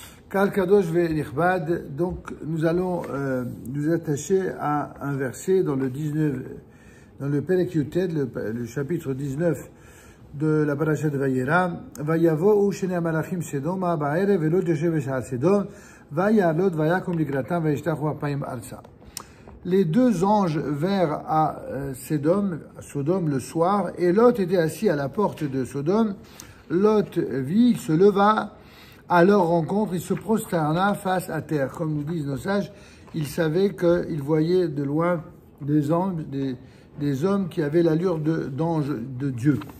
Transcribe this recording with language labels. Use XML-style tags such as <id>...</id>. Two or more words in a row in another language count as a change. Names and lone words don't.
<he>קהל קדוש ונכבד,</he> <fr>donc nous allons nous attacher à un verset dans le 19, dans le</fr> <he>פרק יו"ט,</he> <fr>le chapitre 19 de la paracha de Vayera.</fr> <he>ויבאו שני מלאכים סדמה בערב ולוט ישב בשער סדם וירא לוט ויקם לקראתם וישתחו אפים ארצה.</he> <fr>Les deux anges vinrent à Sodome le soir, et Lot était assis à la porte de Sodome. Lot vit, il se leva à leur rencontre, il se prosterna face à terre. Comme nous disent nos sages, il savait qu'il voyait de loin des hommes qui avaient l'allure d'anges de Dieu.</fr>